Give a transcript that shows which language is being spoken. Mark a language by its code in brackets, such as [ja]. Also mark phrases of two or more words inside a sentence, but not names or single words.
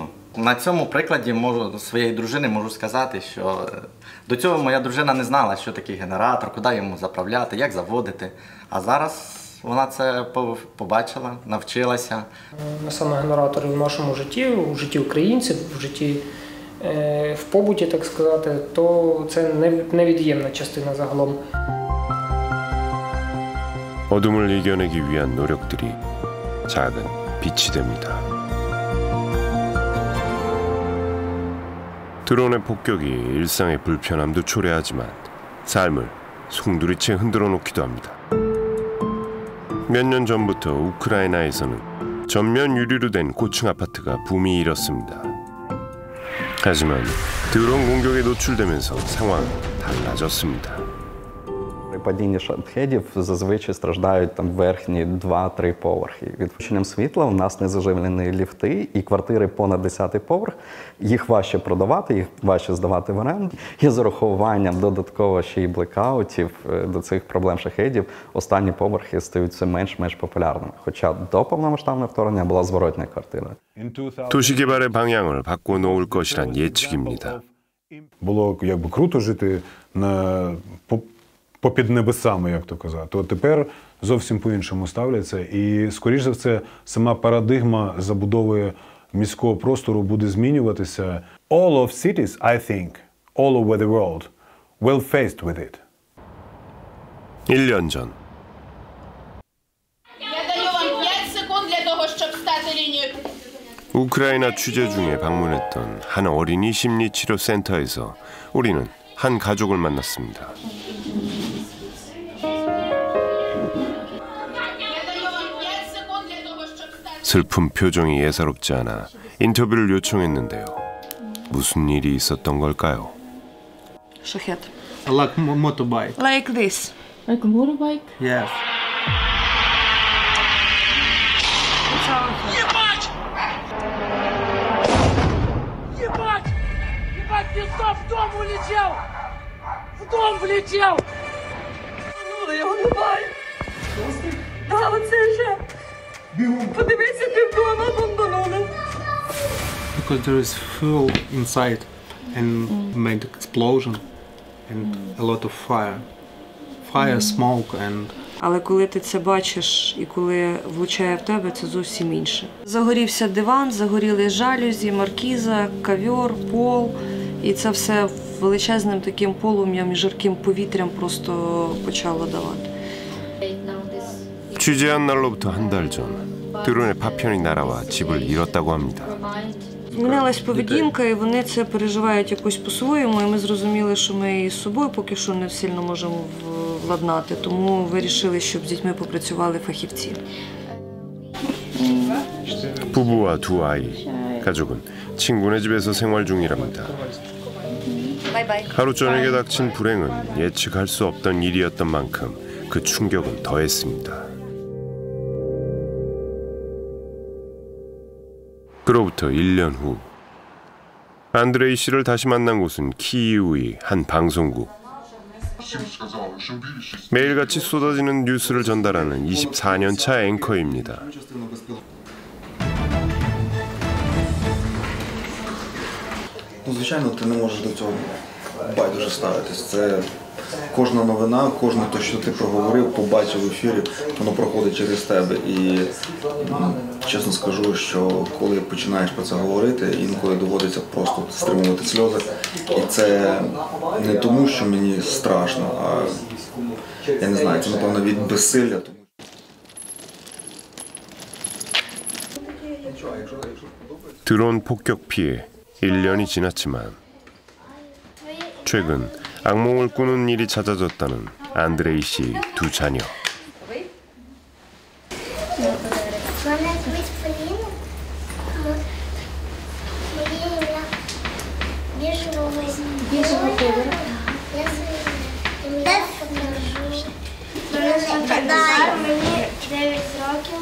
[uk] На цьому прикладі своєї дружини можу сказати, що до цього моя дружина не знала, що такий генератор, куди йому заправляти, як заводити. А зараз вона це побачила, навчилася. Саме генератори в нашому житті, у житті українців, в житті, в побуті, так сказати, то це невід'ємна частина загалом. [ko] 어둠을 이겨내기 위한 노력들이 작은 빛이 됩니다. 드론의 폭격이 일상의 불편함도 초래하지만 삶을 송두리째 흔들어 놓기도 합니다. 몇 년 전부터 우크라이나에서는 전면 유리로 된 고층 아파트가 붐이 일었습니다. 하지만 드론 공격에 노출되면서 상황은 달라졌습니다. [uk] При падінні шахедів зазвичай страждають верхні 2-3 поверхи. Відключенням світла у нас не заживлені ліфти, і квартири понад 10-й поверх, їх важче продавати, їх важче здавати в оренду. І з урахуванням додатково ще й блекаутів до цих проблем шахедів останні поверхи стають все менш-менш популярними. Хоча до повномасштабного вторгнення була зворотня квартира. [ko] 도시 개발의 방향을 바꿔놓을 것이란 예측입니다. [uk] Було круто жити попід небесами, як то казати. От тепер зовсім по-іншому ставляться. І, скоріш за все, сама парадигма забудови міського простору буде змінюватися. [en] All of cities, I think, all over the world, will faced with it. [ko] 1년 전. [uk] Я даю вам 5 секунд для того, щоб стати лінію. [ko] 우크라이나 취재 중에 방문했던 한 어린이 심리치료센터에서 우리는 한 가족을 만났습니다. 슬픈 표정이 예사롭지 않아 인터뷰를 요청했는데요. 무슨 일이 있었던 걸까요? [en] Shahed. Like motorbike. Like this. Like a motorbike? Yes. [ru] Ебать! Ебать! Ебать, пиздов в дом улетел! В дом влетел! [uk] Ну, я його не баю. Да, оце вже. Подивися, півдома бомбанули. [en] Because there is fuel inside and made explosion and a lot of fire. Fire, smoke and... [uk] Але коли ти це бачиш і коли влучає в тебе, це зовсім інше. Загорівся диван, загоріли жалюзі, маркіза, ковер, пол. І це все величезним таким полум'ям і жарким повітрям просто почало давати. [ko] 취재한 날로부터 한 달 전, 드론의 파편이 날아와 집을 잃었다고 합니다. [uk] Змінилась поведінка, і вони це переживають якось по-своєму, і ми зрозуміли, що ми її з собою поки що не сильно можемо владнати, тому вирішили, щоб з дітьми попрацювали фахівці. [ko] 부부와 두 아이, 가족은 친구네 집에서 생활 중이랍니다. 하루 저녁에 닥친 불행은 예측할 수 없던 일이었던 만큼 그 충격은 더했습니다. 그로부터 1년 후 안드레이 씨를 다시 만난 곳은 키이우의 한 방송국. 매일같이 쏟아지는 뉴스를 전달하는 24년 차 앵커입니다. [uk] Звичайно, ти не можеш до цього байдуже ставитись. Це кожна новина, кожне те, що ти проговорив, побачив в ефірі, воно проходить через тебе. І чесно скажу, що коли починаєш про це говорити, інколи доводиться просто стримувати сльози. І це не тому, що мені страшно, а я не знаю, це напевно від безсилля. [ko] 드론 폭격 피해 1년이 지났지만 최근 악몽을 꾸는 일이 잦아졌다는 안드레이 씨의 두 자녀. [uk] Мене звуть Поліна. Моє ім'я біжевого кольору. Я мені 9 років.